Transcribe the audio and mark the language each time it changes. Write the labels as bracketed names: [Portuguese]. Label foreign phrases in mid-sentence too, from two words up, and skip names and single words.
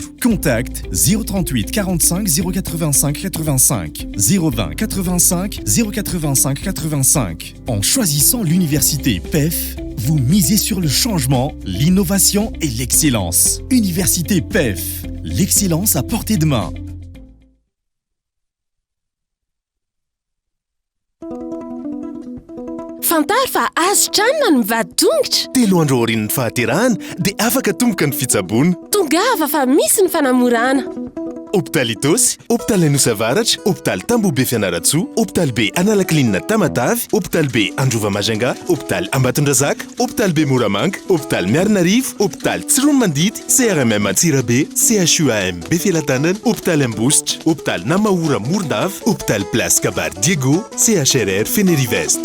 [French] Contact 038 45 085 85 020 85 085 85. En choisissant l'université PEF, vous misez sur le changement, l'innovation et l'excellence. Université PEF, l'excellence à portée de main. [Malagasy] Fantary fa azo tranona ny mivady tongotra. Telo andro aorian'ny fahaterahana dia afaka tomboka ny fitsaboana. Tongava fa misy ny fanamorana. [French] Hôpital Itosy, Hôpital Anosy Avaratra, Hôpital Tambobe Fianaratsoa, Hôpital B Analaklinina Tamatavy, Hôpital B Androva Majanga, Hôpital Ambatondrazaka, Hôpital B Moramanga, Hôpital Miarinarivo, Hôpital Tsiromandidy, CRMM Antsirabe, CHUAM Befilatanana, Hôpital Ambositra, Hôpital Namaora Morondava, Hôpital Place Kabar Diego, CHRR Fenerive-Est.